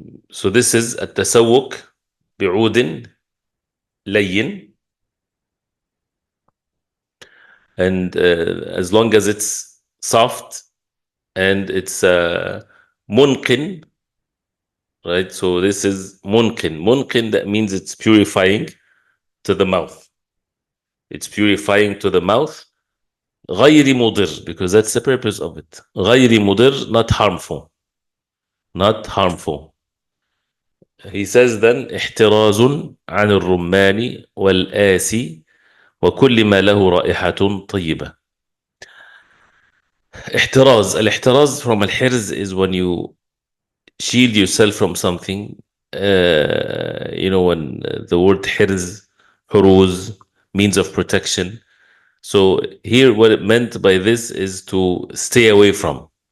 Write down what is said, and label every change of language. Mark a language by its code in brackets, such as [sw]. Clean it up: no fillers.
[en] So this is [ar] التسوق بعود لين, [en] and as long as it's soft and it's munqin, right? So this is munqin, that means it's purifying to the mouth. It's purifying to the mouth. [ar] غير مضر, [en] because that's the purpose of it. [ar] غير مضر, [en] not harmful. Not harmful. He says then [ar] احتراز عن الرمان والآسي وكل ما له رائحة طيبة. الاحتراز [en] from [ar] الحرز [en] is when you shield yourself from something. When the word حرز means of protection. So here what it meant by this is to stay away from.